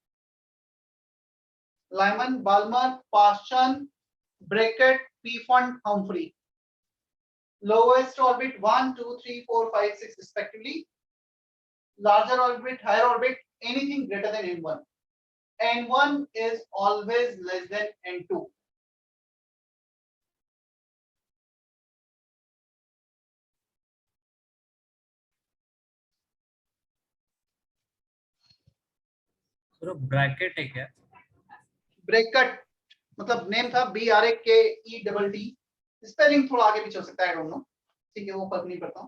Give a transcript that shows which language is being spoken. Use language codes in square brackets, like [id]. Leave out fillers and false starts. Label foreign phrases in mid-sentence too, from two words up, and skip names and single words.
[en] Lyman, Balmer, Paschen, Brackett, Pfund, Humphrey. Lowest orbit 1, 2, 3, 4, 5, 6 respectively. larger orbit, higher orbit, anything greater than n1. n1 is always less than n2. [hi] सर ब्रैकेट है क्या? ब्रैकेट मतलब नेम था BRAKETT, स्पेलिंग थोड़ा आगे पीछे हो सकता है, [en] I don't know, [hi] ठीक है, वो फर्क नहीं पड़ता।